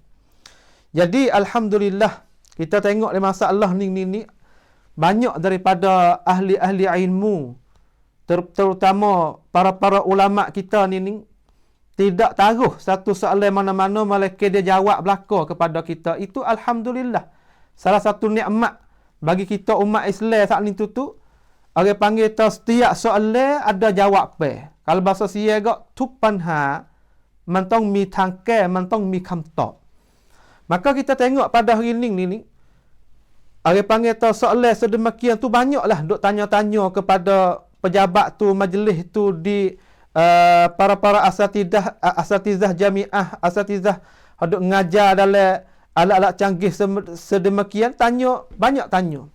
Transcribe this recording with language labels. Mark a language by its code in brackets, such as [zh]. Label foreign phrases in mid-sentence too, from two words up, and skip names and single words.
[ms] Jadi alhamdulillah, kita tengok di masalah ni banyak daripada ahli-ahli ilmu, terutama para ulama kita ni tidak taruh satu soalan mana-mana, malaikat dia jawab belaka kepada kita. Itu alhamdulillah, salah satu nikmat bagi kita umat Islam saat ni tu. Orang panggil tu setiap soalan ada jawab pe. Kalau bahasa sia gak [th] ทุกปัญหา มันต้องมีทางแก้ มันต้องมีคำตอบ. [ms] Maka kita tengok pada hari ni orang panggil tu soalan sedemikian tu banyaklah duk tanya-tanya kepada pejabat tu, majlis tu, di para asatizah jamiah, asatizah hendak mengajar dalam alat-alat canggih sedemikian, banyak tanya.